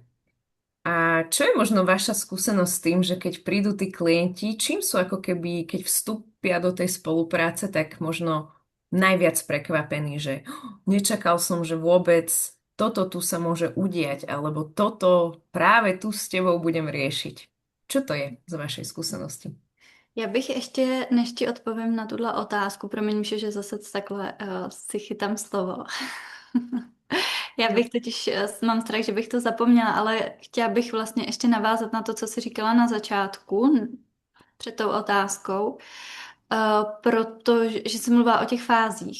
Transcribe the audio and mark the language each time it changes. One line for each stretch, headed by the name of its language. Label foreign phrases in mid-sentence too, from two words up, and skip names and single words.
Slovak: A čo je možno vaša skúsenosť s tým, že keď prídu tí klienti, čím sú ako keby, keď vstúpia do tej spolupráce, tak možno najviac prekvapení, že nečakal som, že vôbec toto tu sa môže udiať, alebo toto práve tu s tebou budem riešiť. Čo to je z vašej skúsenosti?
Czech: Já bych ještě, než ti odpovím na tuhle otázku, promiň, že zase takhle si chytám slovo. Já Jo. bych totiž, mám strach, že bych to zapomněla, ale chtěla bych vlastně ještě navázat na to, co jsi říkala na začátku, před tou otázkou, protože jsi mluvila o těch fázích.